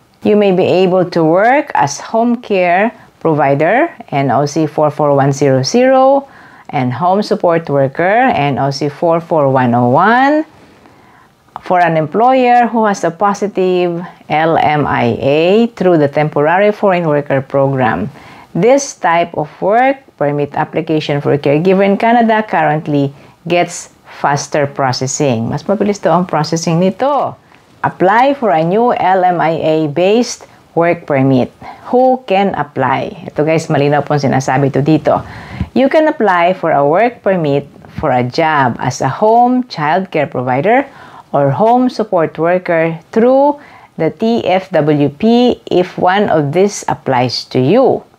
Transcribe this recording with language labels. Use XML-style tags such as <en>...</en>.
<en>You may be able to work as home care provider, NOC 44100, and home support worker, NOC 44101. For an employer who has a positive LMIA through the Temporary Foreign Worker Program. This type of work permit application for a caregiver in Canada currently gets faster processing.</en> <tl>Mas mabilis to ang processing nito.</tl> <en>Apply for a new LMIA-based work permit. Who can apply?</en> <tl>Ito guys, malinaw pong sinasabi to dito.</tl> <en>You can apply for a work permit for a job as a home child care provider or home support worker through the TFWP if one of these applies to you.</en>